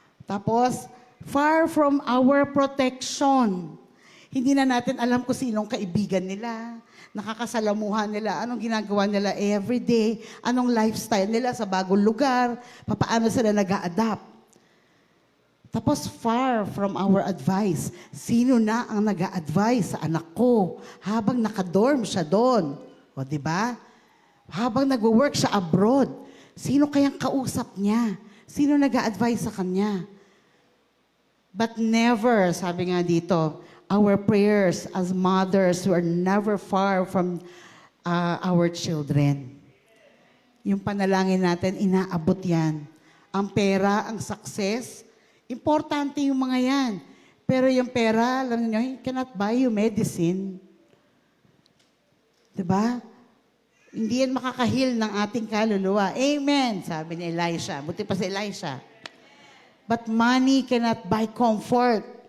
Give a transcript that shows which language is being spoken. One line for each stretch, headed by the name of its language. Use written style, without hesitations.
Filipino: Tapos,
English: far from our protection.
Filipino: Hindi na natin alam kung sinong kaibigan nila, nakakasalamuhan nila, anong ginagawa nila everyday, anong lifestyle nila sa bagong lugar, paano sila nag-a-adapt. Tapos
English: far from our advice.
Filipino: Sino na ang nag-a-advise sa anak ko habang nakadorm siya doon? O, di ba? Habang nag-work siya abroad, sino kayang kausap niya? Sino nag-a-advise sa kanya?
English: But never,
Filipino: sabi nga dito,
English: our prayers as mothers were never far from our children.
Filipino: Yung panalangin natin, inaabot yan. Ang pera, ang success, importante yung mga yan. Pero yung pera, alam niyo,
English: it cannot buy you medicine.
Filipino: Diba? Hindi yan makakahil ng ating kaluluwa. Amen, sabi ni Elisha. Buti pa si Elisha.
English: But money cannot buy comfort.